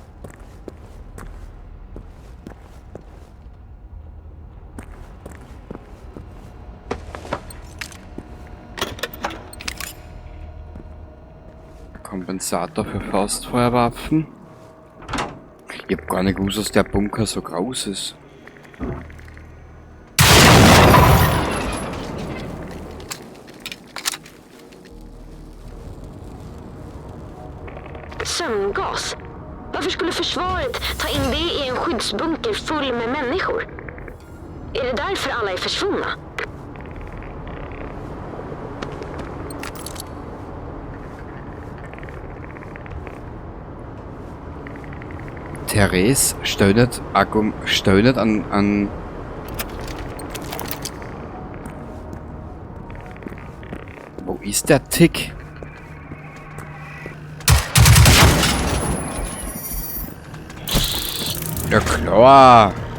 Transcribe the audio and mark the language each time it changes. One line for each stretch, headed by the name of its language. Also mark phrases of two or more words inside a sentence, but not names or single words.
German: Kompensator für Faustfeuerwaffen. Ich hab gar nicht gewusst, dass der Bunker so groß ist.
Swedish: Sömngas? Varför skulle försvaret ta in det i en skyddsbunker full med människor? Är det därför alla är försvunna?
German: Therese stöhnet an Wo ist der Tick? Ja klar.